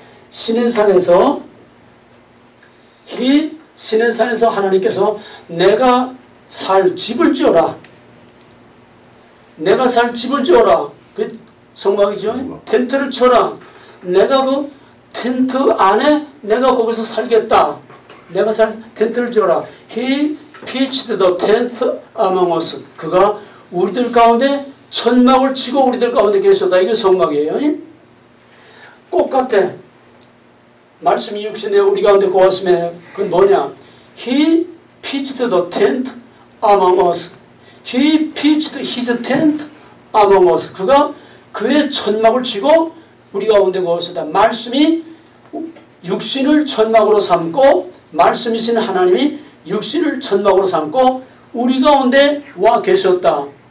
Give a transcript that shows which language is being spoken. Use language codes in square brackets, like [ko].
[ko] 시내산에서 이 시내산에서 하나님께서 내가 살 집을 지어라. 내가 살 집을 지어라. 그 성막이죠. 텐트를 쳐라. 내가 그 텐트 안에 내가 거기서 살겠다. 내가 살 텐트를 지어라. [en] He pitched the tent among us. [ko] 그가 우리들 가운데 천막을 치고 우리들 가운데 계셨다. 이게 성막이에요. 꼭 같아. 말씀이 육신에 우리 가운데 거하심에 그건 뭐냐. [en] He pitched the tent among us. He pitched his tent among us. [ko] 그가 그의 천막을 치고 우리 가운데 거하셨다. 말씀이 육신을 천막으로 삼고 말씀이신 하나님이 육신을 천막으로 삼고 우리 가운데 와 계셨다.